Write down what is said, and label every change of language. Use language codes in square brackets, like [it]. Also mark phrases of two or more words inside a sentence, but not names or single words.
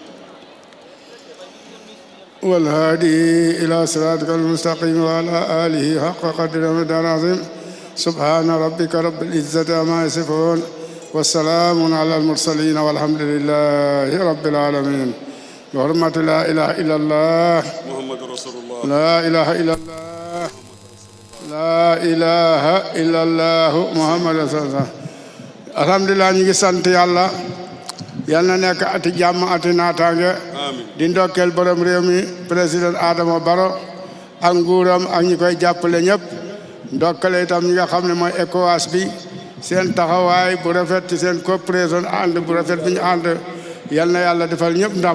[ar] والهادي إلى صراطك المستقيم وعلى آله حق قدر ومقدار عظيم سبحان ربك رب العزة عما يصفون والسلام على المرسلين والحمد لله رب العالمين بحرمة لا إله إلا الله محمد رسول الله لا إله إلا الله لا إله إلا الله محمد رسول الله الحمد لله [wo] nu ngi sant Yàlla yàlla na nekk ati jàmm ati naataange di ndokkeel borom réew mi président Adama Barrow ak nguuram ak ñi koy jàppale ñëpp ndokkale itam ñi nga xam ne mooy ECOWAS bi seen taxawaay bu rafet ci seen coopération ànd bu rafet bi ñu ànd yal na yàlla defal ñëpp ndam